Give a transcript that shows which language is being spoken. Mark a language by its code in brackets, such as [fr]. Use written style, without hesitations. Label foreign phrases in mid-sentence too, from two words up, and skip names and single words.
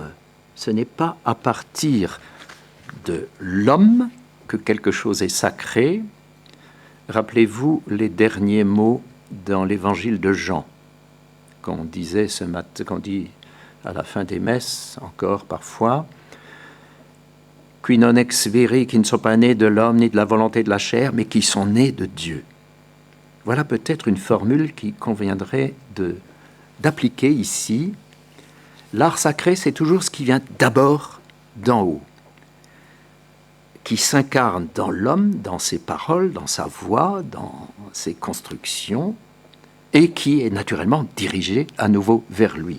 [fr] Ce n'est pas à partir de l'homme que quelque chose est sacré. Rappelez-vous les derniers mots dans l'évangile de Jean, qu'on disait ce matin, qu'on dit à la fin des messes encore parfois, [la] qui non ex viri, [fr] qui ne sont pas nés de l'homme ni de la volonté de la chair, mais qui sont nés de Dieu. Voilà peut-être une formule qui conviendrait d'appliquer ici. L'art sacré, c'est toujours ce qui vient d'abord d'en haut, qui s'incarne dans l'homme, dans ses paroles, dans sa voix, dans ses constructions, et qui est naturellement dirigé à nouveau vers lui.